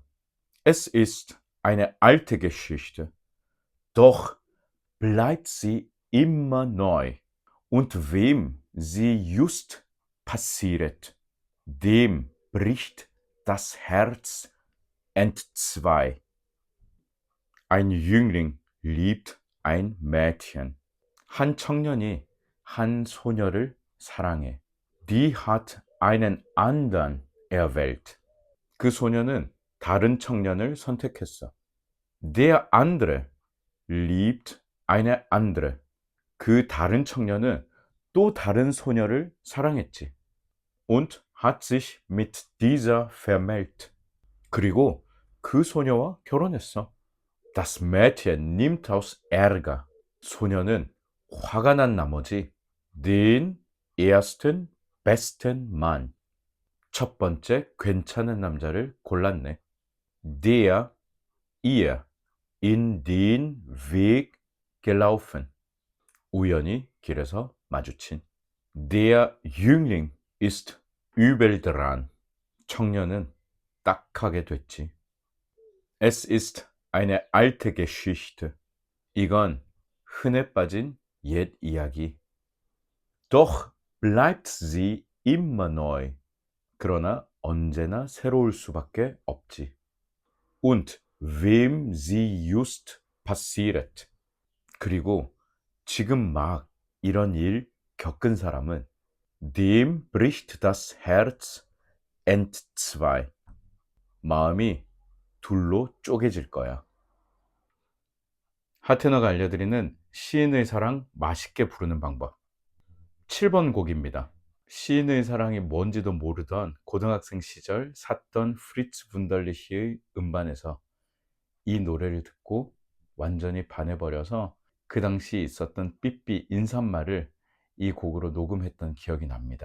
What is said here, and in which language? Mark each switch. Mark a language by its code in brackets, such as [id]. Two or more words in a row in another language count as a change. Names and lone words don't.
[de] Es ist eine alte Geschichte, doch bleibt sie immer neu. Und wem sie just passiert, dem bricht das Herz entzwei. Ein Jüngling liebt ein Mädchen. [ko] 한 청년이 한 소녀를 사랑해. [de] Die hat einen anderen erwählt. [ko] 그 소녀는 다른 청년을 선택했어. [de] Der andere liebt eine andere. [ko] 그 다른 청년은 또 다른 소녀를 사랑했지. [de] Und hat sich mit dieser vermählt. [ko] 그리고 그 소녀와 결혼했어. [de] Das Mädchen nimmt aus Ärger. [ko] 소녀는 화가 난 나머지 [de] den ersten besten Mann. [ko] 첫 번째 괜찮은 남자를 골랐네. [de] Der ihr in den Weg gelaufen. [ko] 우연히 길에서 마주친. [de] Der Jüngling ist übel dran. [ko] 청년은 딱하게 됐지. [de] Es ist eine alte Geschichte. [ko] 이건 흔해 빠진 옛 이야기. [de] Doch bleibt sie immer neu. [ko] 그러나 언제나 새로울 수밖에 없지. [de] Und wem sie just passiert. [ko] 그리고 지금 막 이런 일 겪은 사람은 [de] dem bricht das Herz entzwei. [ko] 마음이 둘로 쪼개질 거야. 하트너가 알려드리는 시인의 사랑 맛있게 부르는 방법. 7번 곡입니다. 시인의 사랑이 뭔지도 모르던 고등학생 시절 샀던 프리츠 분달리히의 음반에서 이 노래를 듣고 완전히 반해버려서 그 당시 있었던 삐삐 인사말을 이 곡으로 녹음했던 기억이 납니다.